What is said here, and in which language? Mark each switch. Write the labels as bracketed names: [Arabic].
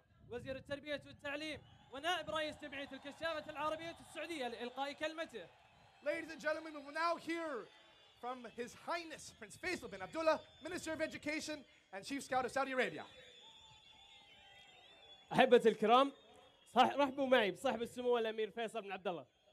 [Arabic] وزير التربية والتعليم ونائب رئيس جمعية الكشافة العربية السعودية لإلقاء كلمته. [English] Ladies and gentlemen, we will now hear from His Highness Prince Faisal bin Abdullah, Minister of Education and Chief Scout of Saudi Arabia. [Arabic] أحبتي الكرام، رحبوا معي بصاحب السمو الأمير فيصل بن عبد الله.